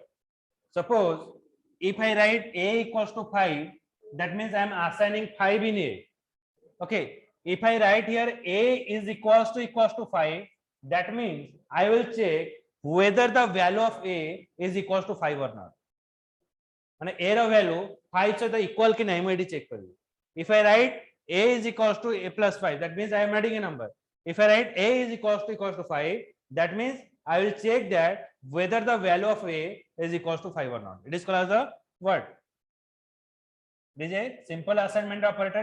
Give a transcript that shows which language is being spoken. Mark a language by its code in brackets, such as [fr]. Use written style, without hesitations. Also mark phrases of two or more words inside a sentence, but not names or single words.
[en] Suppose if I write a equals to 5, that means I am assigning 5 in a. Okay. If I write here a is equals to 5, that means I will check whether the value of a is equals to 5 or not. And a [or] ର value 5 ସହିତ equal କି ନାହିଁ ମୁଁ ଏଠି check କରିବି. [en] If I write a is equals to a plus 5, that means I am adding a number. If I write a is equals to 5, that means I will check that whether the value of a is equals to 5 or not. It is called as the what? This is a simple assignment operator.